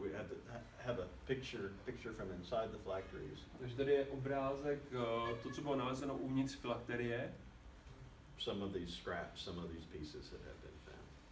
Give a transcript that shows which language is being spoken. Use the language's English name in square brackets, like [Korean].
[English] We have to have a picture from inside the phylacteries. [Czech] Takže tady je obrázek, to, co bylo nalezeno uvnitř filakterie. [English] Some of these scraps, some of these pieces that have been found.